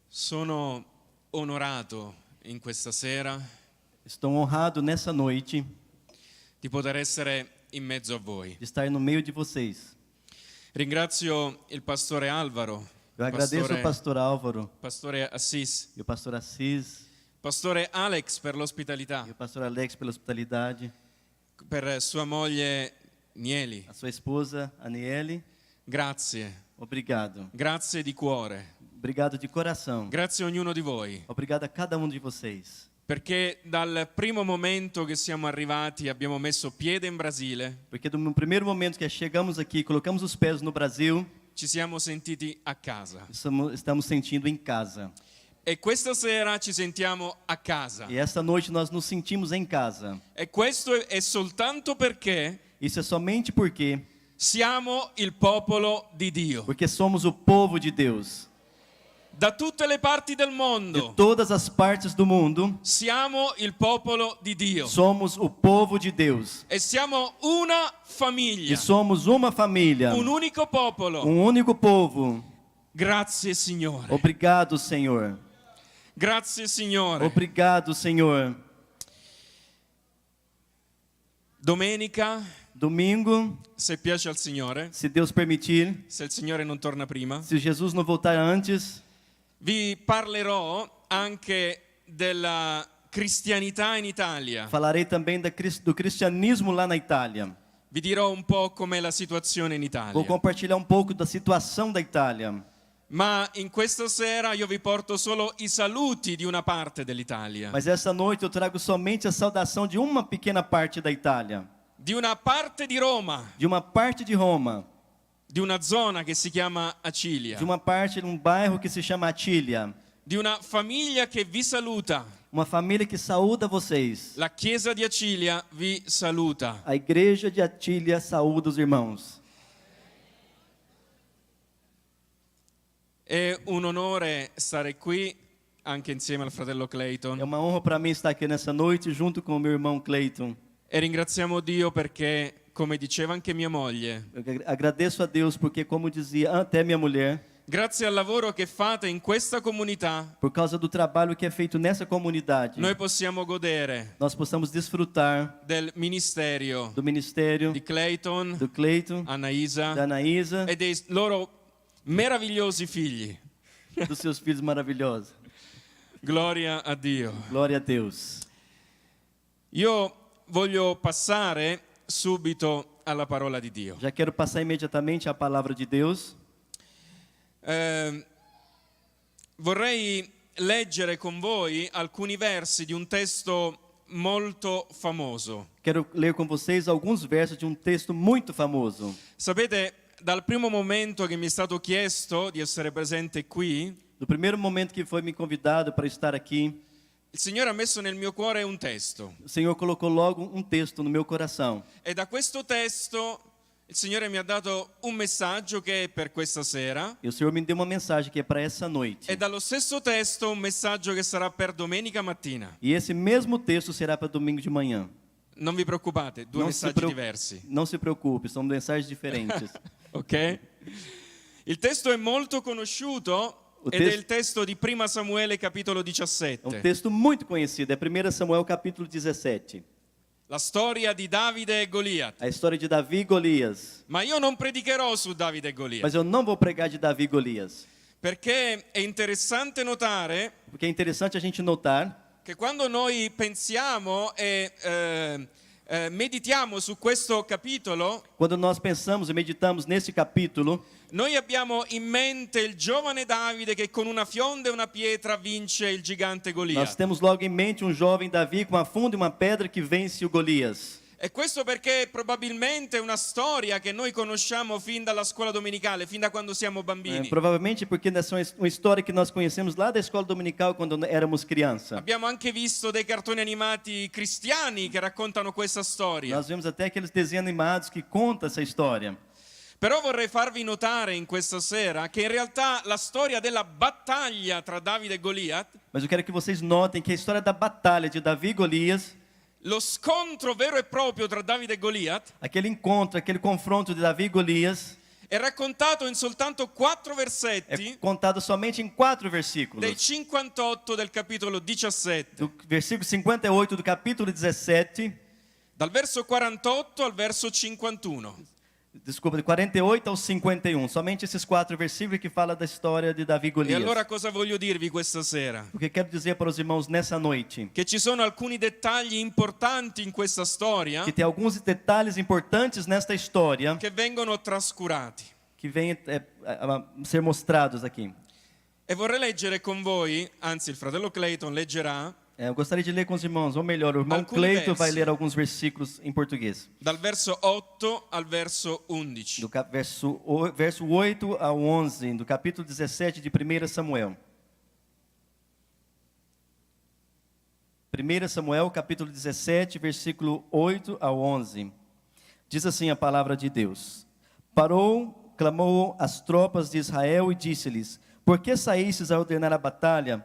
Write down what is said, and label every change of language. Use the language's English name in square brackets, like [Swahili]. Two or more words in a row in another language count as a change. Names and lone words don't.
[Italian] Sono onorato in questa sera [Portuguese] Estou honrado nessa noite [Italian] di poter essere in mezzo a voi. [Portuguese] de estar no meio de vocês. [Italian] Ringrazio il pastore Alvaro, [Portuguese] Eu agradeço ao pastor Álvaro [Italian] pastore Assis, [Portuguese] e o pastor Assis [Italian] pastore Alex per l'ospitalità, [Portuguese] e o pastor Alex pela hospitalidade, [Italian] per sua moglie Nieli. [Portuguese] a sua esposa Aniele. [Italian] Grazie, [Portuguese] Obrigado. [Italian] grazie di cuore. [Portuguese] Obrigado de coração. [Italian] Grazie a ognuno di voi, [Portuguese] Obrigado a cada um de vocês. [Italian] perché dal primo momento che siamo arrivati abbiamo messo piede in Brasile, [Portuguese] Porque no primeiro momento que chegamos aqui, colocamos os pés no Brasil, [Italian] ci siamo sentiti a casa. [Portuguese] estamos sentindo em casa. [Italian] E questa sera ci sentiamo a casa. [Portuguese] E esta noite nós nos sentimos em casa. [Italian] E questo è soltanto perché [Portuguese] Isso é somente [Italian] siamo il popolo di Dio. [Portuguese] porque somos o povo de Deus. [Italian] Da tutte le parti del [Portuguese] De [Italian] mondo [Portuguese] todas as partes do mundo, [Italian] siamo il popolo di Dio. [Portuguese] somos o povo de Deus. [Italian] E siamo una [Portuguese] E [Italian] famiglia, [Portuguese] somos uma família, [Italian] un unico popolo. [Portuguese] único povo. [Italian] Grazie Signore. [Portuguese] Obrigado, Senhor. [Italian] Grazie Signore. [Portuguese] Obrigado, Senhor. [Italian] Domenica, [Portuguese] Domingo, [Italian] se piace al Signore, [Portuguese] se Deus permitir, [Italian] se il Signore non torna prima, [Portuguese] se Jesus não voltar antes, [Italian] vi parlerò anche della cristianità in Italia. [Portuguese] falarei também do cristianismo lá na Itália. [Italian] Vi dirò un po' com'è la situazione in Italia. [Portuguese] Vou compartilhar um pouco da situação da Itália. [Italian] Ma in questa sera io vi porto solo i saluti di una parte dell'Italia. [Portuguese] Mas essa noite eu trago somente a saudação de uma pequena parte da Itália, [Italian] Di una parte di Roma, [Portuguese] de uma parte de Roma, [Italian] di una zona che si chiama Acilia, [Portuguese] de uma parte de um bairro que se chama Atília. [Italian] di una famiglia che vi saluta. [Portuguese] Uma família que saúda vocês. [Italian] La chiesa di Acilia vi saluta. [Portuguese] A igreja de Atília saúda os irmãos. [Italian] È un onore stare qui anche insieme al fratello [Portuguese] É Clayton. uma honra para mim estar aqui nessa noite junto com o meu irmão Clayton. [Italian] E ringraziamo Dio perché, come diceva anche mia moglie, [Portuguese] Eu agradeço a Deus porque, como dizia até minha mulher, [Italian] grazie al lavoro che fate in questa comunità, [Portuguese] por causa do trabalho que é feito nessa comunidade, [Italian] noi possiamo godere [Portuguese] nós possamos desfrutar [Italian] del ministerio [Portuguese] do ministério [Italian] di Clayton, [Portuguese] do Clayton, [Italian] Anaisa [Portuguese] da Anaísa [Italian] e dei loro meravigliosi figli. [Portuguese] e dos seus filhos maravilhosos. [Italian] Gloria a Dio. [Portuguese] Glória a Deus. [Italian] Io voglio passare subito alla parola di Dio. [Portuguese] Já quero passar imediatamente a palavra de Deus. [Italian] Vorrei leggere con voi alcuni versi di un testo molto famoso. [Portuguese] Quero ler com vocês alguns versos de um texto muito famoso. [Italian] Sapete, dal primo momento che mi è stato chiesto di essere presente qui, [Portuguese] No primeiro momento que foi me convidado para estar aqui, [Italian] il Signore ha messo nel mio cuore un testo. [Portuguese] o Senhor colocou logo um texto no meu coração. [Italian] E da questo testo il Signore mi ha dato un messaggio che è per questa sera. [Portuguese] E o Senhor me deu uma mensagem que é para essa noite. [Italian] E dallo stesso testo un messaggio che sarà per domenica mattina. [Portuguese] E esse mesmo texto será para domingo de manhã. [Italian] Non vi preoccupate, due messaggi diversi. [Portuguese] Não se preocupe, são mensagens diferentes. [Italian] Ok? Il testo è molto conosciuto ed è il testo di 1 Samuele capitolo [Portuguese] É um 17. texto muito conhecido, é 1 Samuel capítulo 17. [Italian] La storia di Davide e Goliat. [Portuguese] A história de Davi e Golias. [Italian] Ma io non predicherò su Davide e Goliat, [Portuguese] Mas eu não vou pregar de Davi e Golias. [Italian] perché è interessante notare [Portuguese] Porque é interessante a gente notar [Italian] che quando noi pensiamo e meditiamo su questo capitolo, [Portuguese] quando nós pensamos e meditamos nesse capítulo, [Italian] noi abbiamo in mente il giovane Davide che con una fionda e una pietra vince il gigante [Portuguese] nós [Italian] Goliat. [Portuguese] temos logo em mente um jovem Davi com uma funda e uma pedra que vence o Golias. [Italian] E questo perché probabilmente è una storia che noi conosciamo fin dalla scuola domenicale, fin da quando siamo bambini. [Portuguese] Provavelmente porque essa é uma história que nós conhecemos lá da escola dominical quando éramos criança. [Italian] Abbiamo anche visto dei cartoni animati cristiani che raccontano questa storia. [Portuguese] Nós vemos até aqueles desenhos animados que contam essa história. [Italian] Però vorrei farvi notare in questa sera che in realtà la storia della battaglia tra Davide e Goliat, [Portuguese] Mas eu quero que vocês notem que a história da batalha de Davi e Golias, [Italian] lo scontro vero e proprio tra Davide e Goliat, [Portuguese] aquele encontro, aquele confronto de Davi e Golias, [Italian] è raccontato in soltanto 4 [Portuguese] é [Italian] versetti [Portuguese] contado somente em 4 [Italian] dei [Portuguese] versículos. [Italian] 58 del capitolo 17, [Portuguese] Do versículo 58 do capítulo 17, [Italian] dal verso 48 al verso 51. [Portuguese] desculpa, de 48 ao 51. Somente esses 4 versículos que falam da história de Davi e E Golias. [Italian] allora cosa voglio dirvi questa sera? [Portuguese] O que quero dizer para os irmãos nessa noite? [Italian] Che ci sono alcuni dettagli importanti in questa storia [Portuguese] Que tem alguns detalhes importantes nesta história [Italian] che vengono trascurati. [Portuguese] que vêm a ser mostrados aqui. [Italian] E vorrei leggere con voi, anzi il fratello Clayton leggerà, [Portuguese] Eu gostaria de ler com os irmãos, ou melhor, o irmão [Italian] Alcuni [Portuguese] Cleito [Italian] versi. [Portuguese] vai ler alguns versículos em português. [Italian] dal verso 8 al verso 11. [Portuguese] Verso 8 ao 11, do capítulo 17 de 1 Samuel. 1 Samuel, capítulo 17, versículo 8 ao 11. Diz assim a palavra de Deus. Parou, clamou as tropas de Israel e disse-lhes: Por que saístes a ordenar a batalha?